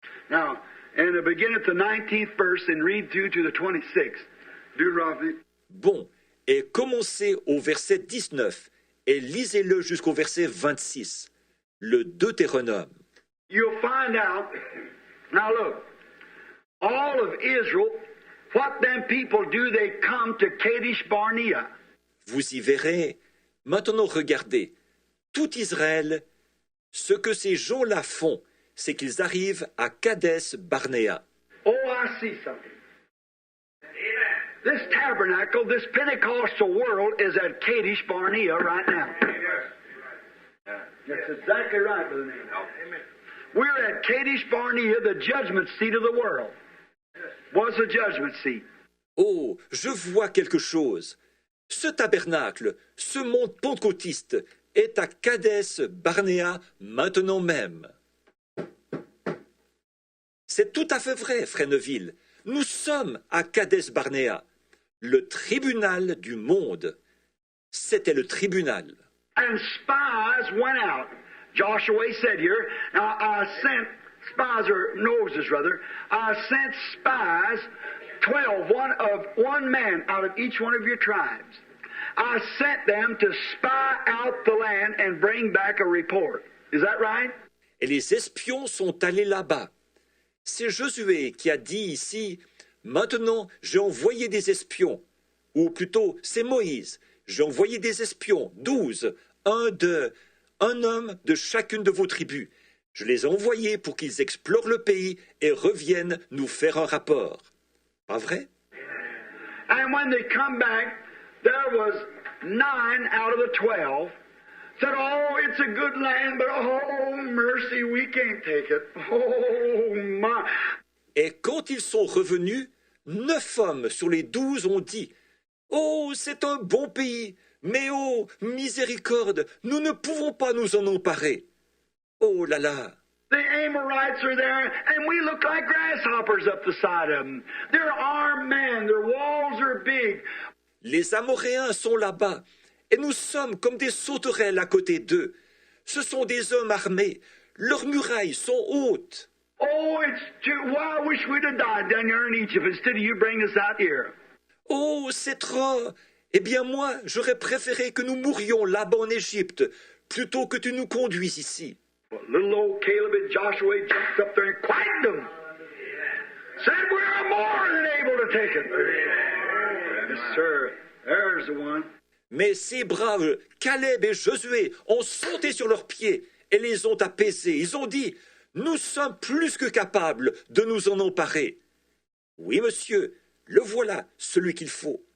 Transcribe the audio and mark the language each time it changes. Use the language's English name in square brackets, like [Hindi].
[English] Now, and begin at the 19th verse and read through to the 26th. Deuteronomy. [French] Bon, et commencez au verset 19 et lisez-le jusqu'au verset 26, le Deutéronome. [English] You'll find out, now look, all of Israel, what them people do, they come to Kadesh Barnea. [French] Vous y verrez. Maintenant regardez, tout Israël, ce que ces gens-là font, c'est qu'ils arrivent à Kadès Barnéa. [English] Oh, I see something. This tabernacle, this Pentecostal world is at Kadesh Barnea right now. That's exactly right, Brother Nate. We're at Kadesh Barnea, the judgment seat of the world. Was the judgment seat. [French] Oh, je vois quelque chose. Ce tabernacle, ce monde pentecôtiste, est à Kadès Barnéa maintenant même. C'est tout à fait vrai, Frère Neville. Nous sommes à Kadès Barnéa, le tribunal du monde. C'était le tribunal. [English] And spies went out. Joshua said here, now I sent spies, or noses rather, I sent spies, 12, one man out of each one of your tribes. I sent them to spy out the land and bring back a report. Is that right? [French] Et les espions sont allés là-bas. C'est Josué qui a dit ici, « Maintenant, j'ai envoyé des espions. » Ou plutôt, c'est Moïse. « J'ai envoyé des espions, 12, un homme de chacune de vos tribus. Je les ai envoyés pour qu'ils explorent le pays et reviennent nous faire un rapport. » Pas vrai? [English] And when they come back, there was 9 out of the 12 said, "Oh, it's a good land, but oh, mercy, we can't take it. Oh, my." [French] Et quand ils sont revenus, 9 hommes sur les 12 ont dit, « Oh, c'est un bon pays, mais oh, miséricorde, nous ne pouvons pas nous en emparer. » Oh là là! [English] The Amorites are there, and we look like grasshoppers up the side of them. They're armed men, their walls are big. [French] Les Amoréens sont là-bas, et nous sommes comme des sauterelles à côté d'eux. Ce sont des hommes armés, leurs murailles sont hautes. [English] Oh, it's too... Well, I wish we'd have died down there in Egypt instead of you bringing us out here. [French] Oh, c'est trop! Eh bien moi, j'aurais préféré que nous mourions là-bas en Égypte, plutôt que tu nous conduises ici. [English] Well, little old Caleb and Joshua jumped up there and quacked them. Said, "We're more than able to take it." Yes, sir. There's the one. [French] Mais ces braves Caleb et Josué ont sauté sur leurs pieds et les ont apaisés. Ils ont dit, « Nous sommes plus que capables de nous en emparer. » Oui, monsieur, le voilà, celui qu'il faut.